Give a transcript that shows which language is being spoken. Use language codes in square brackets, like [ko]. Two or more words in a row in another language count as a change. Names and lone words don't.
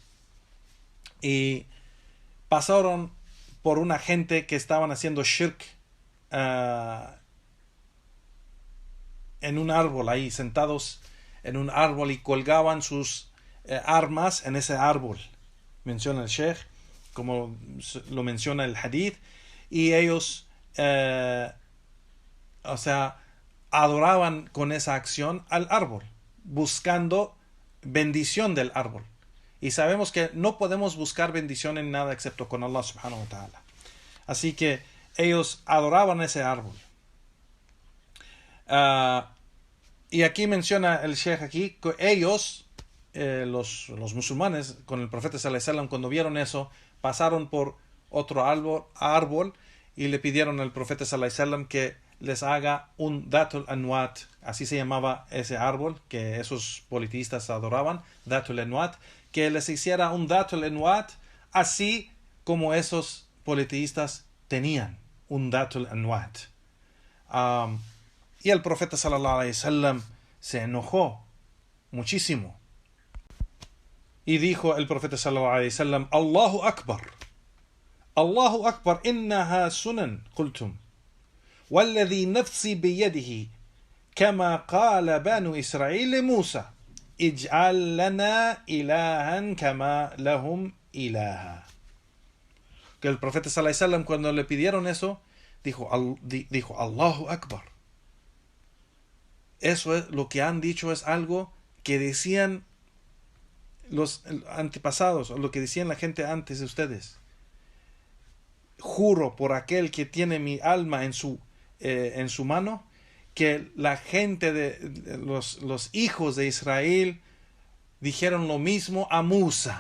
[es] y pasaron por una gente que estaban haciendo shirk en un árbol, ahí sentados en un árbol, y colgaban sus armas en ese árbol, menciona el Sheikh, como lo menciona el hadith, y ellos adoraban con esa acción al árbol, buscando bendición del árbol. Y sabemos que no podemos buscar bendición en nada excepto con [ar] الله سبحانه وتعالى. [es] Así que ellos adoraban ese árbol. Y aquí menciona el Sheikh que ellos, los musulmanes, con el profeta [ar] صلى الله عليه وسلم, [es] cuando vieron eso, pasaron por otro árbol y le pidieron al profeta [ar] صلى الله عليه وسلم [es] que les haga un Dhatul Anwat, así se llamaba ese árbol que esos politistas adoraban, Dhatul Anwat, que les hiciera un Dhatul Anwat así como esos politistas tenían un Dhatul Anwat. Y el profeta [ar] صلى الله عليه وسلم [es] se enojó muchísimo. Y dijo el profeta [ar] صلى الله عليه وسلم الله أكبر إنها السنن قلتم. والذي نفسي بيده كما قال بنو إسرائيل لموسى اجعل لنا إلها كما لهم إلها. [es] Que el profeta [ar] صلى الله عليه وسلم, [es] cuando le pidieron eso, dijo [ar] الله أكبر. [es] Eso es lo que han dicho, es algo que decían los antepasados, o lo que decían la gente antes de ustedes. Juro por aquel que tiene mi alma en su mano, que la gente de los hijos de Israel dijeron lo mismo a Musa.